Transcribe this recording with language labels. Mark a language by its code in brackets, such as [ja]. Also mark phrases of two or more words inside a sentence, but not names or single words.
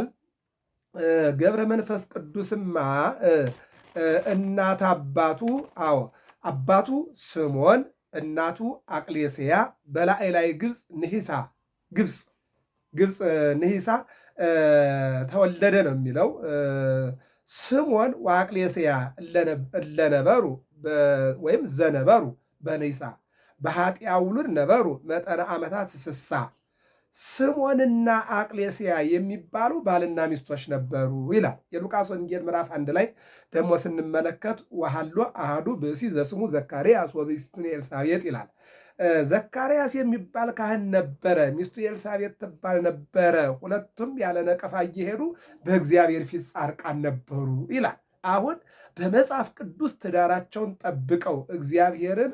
[am] ገብረ መንፈስ ቅዱስማ እናት አባቱ አባቱ ስምዖን እናቱ አቅሌስያ በላዕላይ ላይ ግብፅ ንሂሳ ተወለደ ነው የሚለው። [gez] ስምዖን ወአቅሌስያ እለነበሩ ወይም ዘነበሩ በንሂሳ በኃጢአ ውሉድ ነበሩ መጠነ ዓመታት ስሳ። [am] ስምዖንና አቅሌስያ የሚባሉ ባልና ሚስቶች ነበሩ ይላል። የሉቃስ ወንጌል ምዕራፍ 1 ላይ ደግሞ ስንመለከት [gez] ወሃሎ አሃዱ ብእሲ ዘስሙ ዘካርያስ ወብእሲቱ ኤልሳቤጥ [am] ይላል። ዘካርያስ የሚባል ካህን ነበረ፣ ሚስቱ ኤልሳቤጥ ትባል ነበረ። ሁለቱም ያለ ነቀፋ እየሄዱ በእግዚአብሔር ፊት ጻድቃን ነበሩ ይላል። አሁን በመጽሐፍ ቅዱስ ትዳራቸውን ጠብቀው እግዚአብሔርን